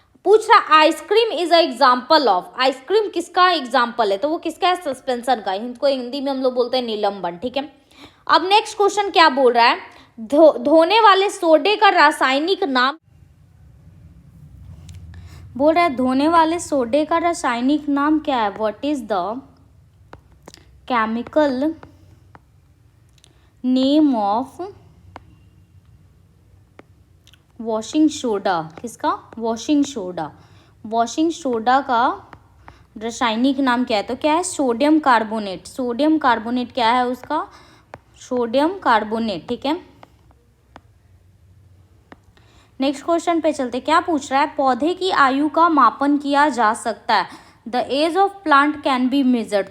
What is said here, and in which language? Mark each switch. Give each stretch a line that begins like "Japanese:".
Hindi: पूछ रहा
English: Ice cream is a example of.
Hindi: Ice cream किसका एग्जाम्पल है? तो वो किसका है? सस्पेंशन का। इनको हिंदी में हम लोग बोलते हैं निलंबन। ठीक है, अब नेक्स्ट क्वेश्चन क्या बोल रहा है? धोने वाले सोडे का रासायनिक नाम बोल रहा है। धोने वाले सोडे का रासायनिक नाम क्या है?
English: What is the chemical name of washing soda?
Hindi: किसका? Washing soda. वॉशिंग सोडा का रासायनिक नाम क्या है? तो क्या है? Sodium carbonate. सोडियम कार्बोनेट क्या है उसका? Sodium carbonate. ठीक है, नेक्स्ट क्वेश्चन पे चलते। क्या पूछ रहा है? पौधे की आयु का मापन किया जा सकता है।
English: The age of plant can be measured.